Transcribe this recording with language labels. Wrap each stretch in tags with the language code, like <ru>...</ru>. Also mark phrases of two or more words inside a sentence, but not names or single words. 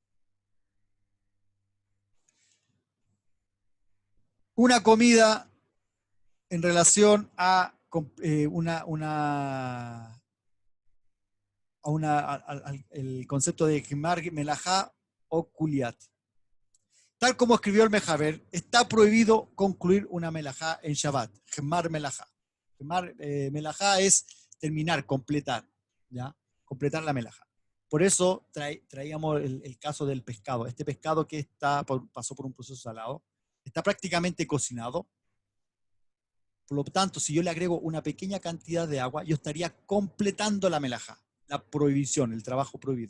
<es>Una comida en relación a el concepto de</es> <he>גמר מלאכה</he> <es>o Kuliat. Tal como escribió el Mejaber, está prohibido concluir una melajá en Shabbat.</es> <he>גמר מלאכה. גמר מלאכה</he> <es>es terminar, completar, ¿ya? Completar la melajá. Por eso traíamos el caso del pescado. Este pescado que pasó por un proceso salado, está prácticamente cocinado. Por lo tanto, si yo le agrego una pequeña cantidad de agua, yo estaría completando la melajá, la prohibición, el trabajo prohibido.</es>